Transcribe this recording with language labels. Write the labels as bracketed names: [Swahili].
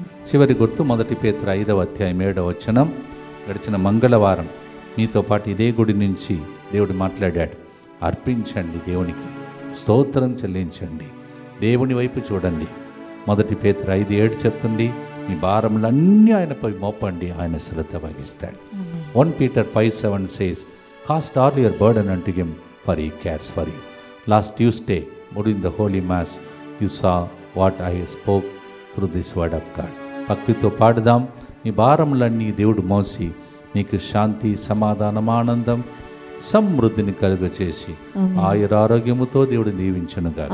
[Telugu] చివరి గుర్తు 1 పేతురు 5వ అధ్యాయం 7వ వచనం. గడిచిన మంగళవారం మీతో పాటు ఇదే గుడి నుంచి దేవుడు మాట్లాడాడు. అర్పించండి, దేవునికి స్తోత్రం చెల్లించండి, దేవుని వైపు చూడండి. 1 పేతురు 5:7 చెప్తుంది, మీ భారములన్నీ ఆయనపై మోపండి, ఆయన శ్రద్ధ వహిస్తాడు. [English] 1 Peter 5:7 says, cast all your burden unto him, for he cares for you. Last Tuesday, during the Holy Mass, you saw what I spoke through this word of God. [Telugu] భక్తితో పాడుదాం. మీ భారములన్నీ దేవుడు మోసి మీకు శాంతి, సమాధానం, ఆనందం, సమృద్ధిని కలుగచేసి ఆయురారోగ్యముతో దేవుడు దీవించునుగా.